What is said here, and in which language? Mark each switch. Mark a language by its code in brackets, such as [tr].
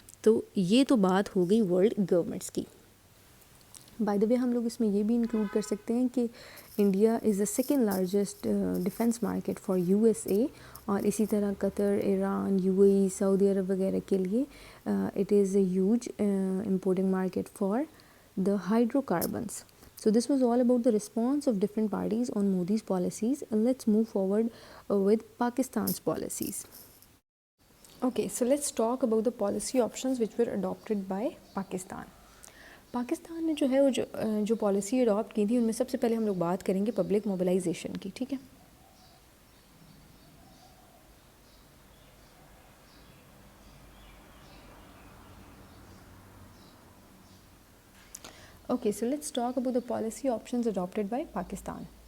[ur] تو یہ تو بات ہو گئی ورلڈ گورنمنٹس کی. بائی دا وے ہم لوگ اس میں یہ بھی انکلوڈ کر سکتے ہیں کہ [en] India is the second largest defence market for USA, [ur] اور اسی طرح قطر, ایران, UAE, سعودی عرب وغیرہ کے لیے [en] It is a huge importing market for the hydrocarbons. So this was all about the response of different parties on Modi's policies. Let's move forward with Pakistan's policies. Okay, so let's talk about the policy options which were adopted by Pakistan. [ur] Pakistan نے جو ہے وہ جو policy adopt کی تھی ان میں سب سے پہلے ہم لوگ بات کریں گے پبلک موبلائزیشن کی. ٹھیک ہے, [en] Okay, so let's talk about the policy options adopted by Pakistan.